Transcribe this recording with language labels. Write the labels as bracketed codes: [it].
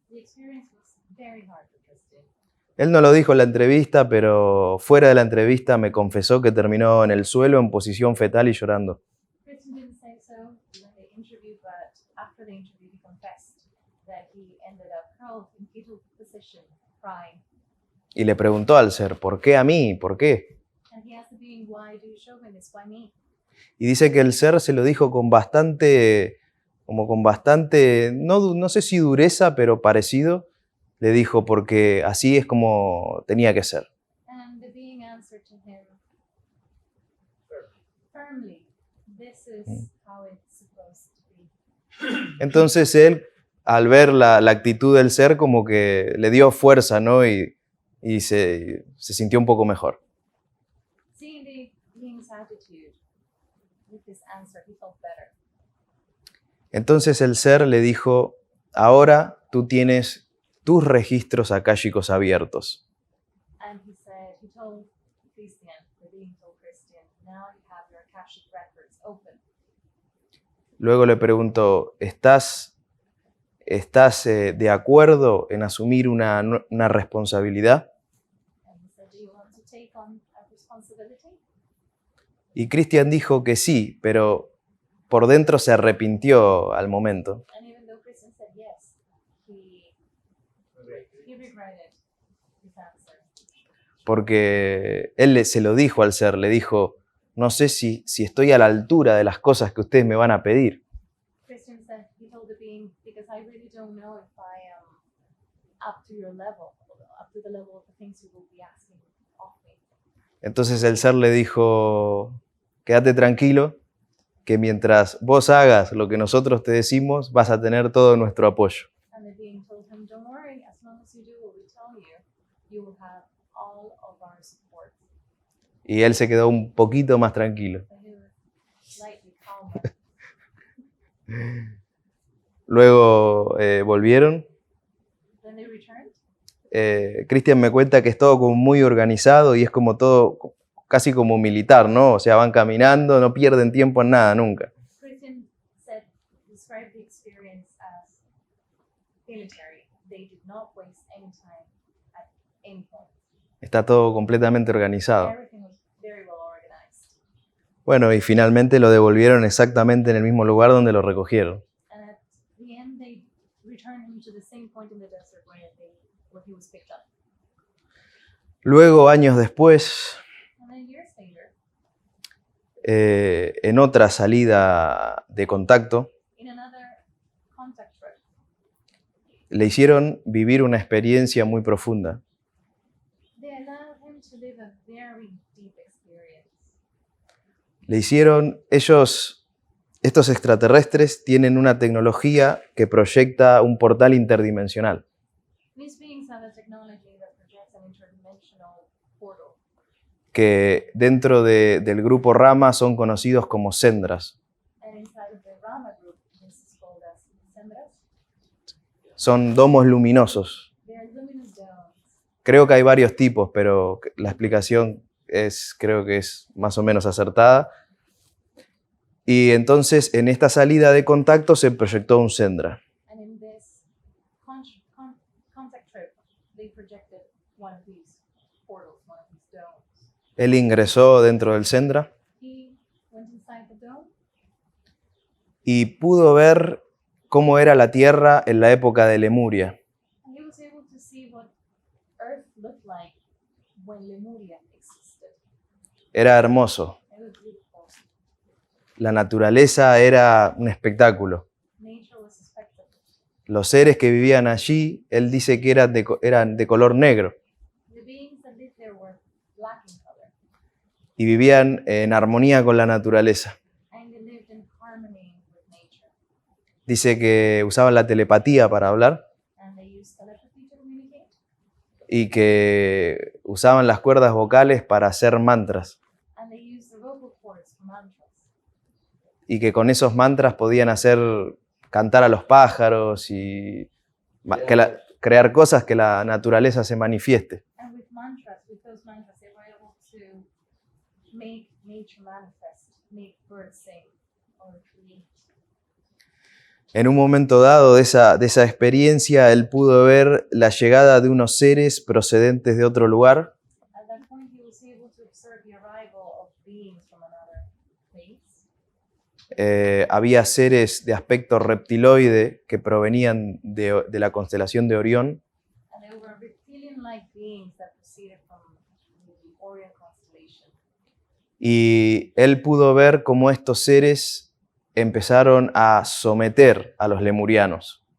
[en] The experience was very hard for Christian. [es] Él no lo dijo en la entrevista, pero fuera de la entrevista me confesó que terminó en el suelo en posición fetal y llorando. [en] Christian didn't say so during the interview, but after the interview, he confessed that he ended up curled in fetal position, crying. [es] Y le preguntó al ser, ¿por qué a mí? ¿Por qué? [en] And he asked the being, why do you show me this? Why me? [es] Y dice que el ser se lo dijo con bastante, no sé si dureza, pero parecido. Le dijo, porque así es como tenía que ser. [en] And the being answered to him firmly, this is how it's supposed to be. [es] Entonces él, al ver la actitud del ser, como que le dio fuerza, ¿no? Y se sintió un poco mejor. [en] Seeing the being's attitude with this answer, he felt better. [es] Entonces el ser le dijo, ahora tú tienes tus registros akáshicos abiertos. [en] And he told Christian, the being told Christian, now you have your Akashic records open. [es] Luego le preguntó, ¿estás de acuerdo en asumir una responsabilidad? [en] And he said, do you want to take on a responsibility? [es] Y Christian dijo que sí, pero por dentro se arrepintió al momento. [en] And even though Christian said yes, he regretted his answer. [es] Porque él se lo dijo al ser, le dijo, no sé si estoy a la altura de las cosas que ustedes me van a pedir. [en] Christian said, he told the being, because I really don't know if I am up to your level, up to the level of the things you will be asking of me. [es] Entonces el ser le dijo, quédate tranquilo, que mientras vos hagas lo que nosotros te decimos, vas a tener todo nuestro apoyo. [en] And the being told him, don't worry, as long as you do what we tell you, you will have all of our support. [es] Y él se quedó un poquito más tranquilo. [en] And he was slightly calmer. [es] Luego volvieron. [en] Then they returned. [es] Cristian me cuenta que es todo como muy organizado y es como todo casi como militar, ¿no? O sea, van caminando, no pierden tiempo en nada nunca. [en] Christian described the experience as military. They did not waste any time at any point. [es] Está todo completamente organizado. [en] Everything was very well organized. [es] Bueno, y finalmente lo devolvieron exactamente en el mismo lugar donde lo recogieron. [en] And at the end, they returned him to the same point in the desert where he was picked up. [es] Luego, años después, [en] And then years later, [es] en otra salida de contacto, [en] in another contact trip, [es] le hicieron vivir una experiencia muy profunda. [en] they allowed him to live a very deep experience. [es] Le hicieron, estos extraterrestres tienen una tecnología que proyecta un portal interdimensional. [en] These beings have a technology that projects an interdimensional portal. [es] Que dentro del grupo Rama son conocidos como Sendras. [en] And inside of the Rama group, this is called as Sendras. [es] Son domos luminosos. [en] They are luminous domes. [es] Creo que hay varios tipos, pero la explicación creo que es más o menos acertada. Y entonces en esta salida de contacto se proyectó un Sendra. [en] And in this contact trip, they projected one of these portals, one of these domes. [es] Él ingresó dentro del Sendra [en] He went inside the dome [es] y pudo ver cómo era la Tierra en la época de Lemuria. [en] and he was able to see what Earth looked like when Lemuria existed. [es] Era hermoso. [en] It was beautiful. [es] La naturaleza era un espectáculo. [en] Nature was a spectacle. [es] Los seres que vivían allí, él dice que eran de color negro [en] The beings that lived there were black in color, [es] y vivían en armonía con la naturaleza. [en] and they lived in harmony with nature. [es] Dice que usaban la telepatía para hablar [en] And they used telepathy to communicate, [es] y que usaban las cuerdas vocales para hacer mantras [en] and they used the vocal cords for mantras. [es] y que con esos mantras podían hacer cantar a los pájaros y crear cosas que la naturaleza se manifieste. [en] And with those mantras, they were able to make nature manifest, make birds sing, or create. [es] En un momento dado de esa experiencia, él pudo ver la llegada de unos seres procedentes de otro lugar [en] At that point, he was able to observe the arrival of beings from another place. [es] Había seres de aspecto reptiloide que provenían de la constelación de Orión [en] And they were reptilian-like beings that proceeded from the Orion constellation. [es] y él pudo ver cómo estos seres empezaron a someter a los lemurianos.